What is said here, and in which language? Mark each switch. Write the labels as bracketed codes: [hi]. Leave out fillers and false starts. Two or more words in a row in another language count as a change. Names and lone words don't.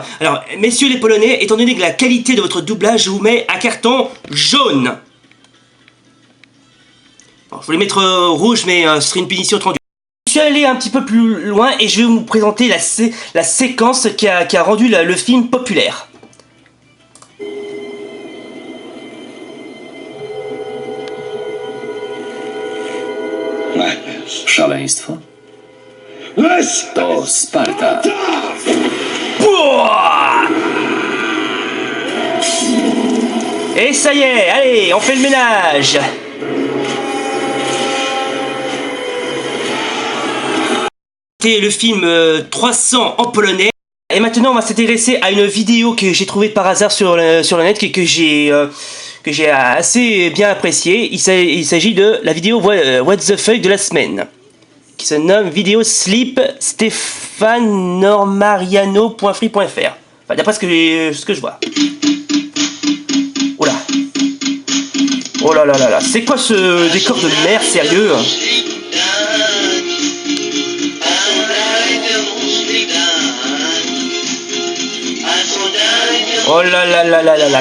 [fr] Alors messieurs les Polonais, étant donné que la qualité de votre doublage, je vous mets un carton jaune. Bon, je voulais mettre rouge, mais ce serait une punition trop dure. Je suis allé un petit peu plus loin et je vais vous présenter la séquence qui a rendu le film populaire. [pl] Szaleństwo? To Sparta. [fr] Et ça y est, allez, on fait le ménage. C'était le film 300 en polonais. Et maintenant on va s'intéresser à une vidéo que j'ai trouvée par hasard sur le net, que j'ai assez bien appréciée. Il s'agit de la vidéo [en] What the fuck [fr] de la semaine, qui se nomme vidéo Sleep stefanonormariano.free.fr. Enfin d'après ce que je vois. Oula. Oh là là là là. C'est quoi ce décor de mer, sérieux? Oh là là là là là là.